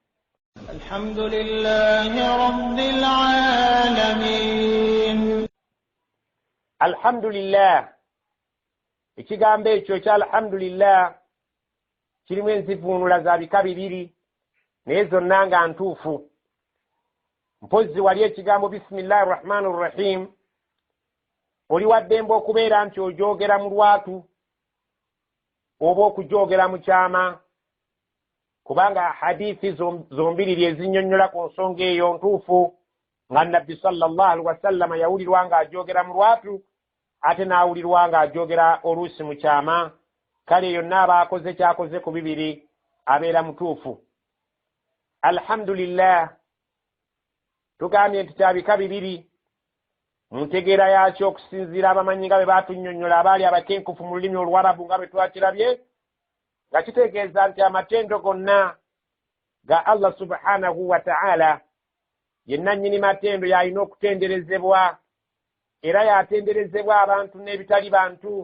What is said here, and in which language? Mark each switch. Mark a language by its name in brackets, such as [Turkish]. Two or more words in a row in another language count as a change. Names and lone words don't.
[Arabic] Alhamdulillahi rabbil alamin. Alhamdulillah, [Ganda] ekigambo ekyo ekya alhamdulillah kirimu enzivuunula za bika bibiri naye zonna nga ntuufu. Mpozzi wali ekigambo [Arabic] bisimillahi rrahmani rrahim [Ganda] oli waddembe okubeera nti ojoogera mu lwatu oba okujoogera mu kyama, kubanga hadithi zombiriri ezinnyonnyola ku nsonga eyo ntuufu nga nabbi [Arabic] sallallahu alaihi wasallama [Ganda] yawulirwa nga ajoogera mu lwatu ate n'awulirwa nga ajoogera oluusi mu kyama. Kale yonna abaakoze kyakoze ku bibiri abeera mutuufu. Alhamdulillah tugambye nti kya bika bibiri mu ntegeera yakyo okusinziira abamanyi nga bwe baatunnyonnyola abaali abakenkufu mu lulimi Oluwarabu nga bwe twakirabye, nga kitegeeza nti amatendo gonna ga Allah [Arabic] subhanahu wa ta'ala [Ganda] yenna nnyini matendo y'alina okutenderezebwa, era yatenderezebwa abantu n'ebitali bantu.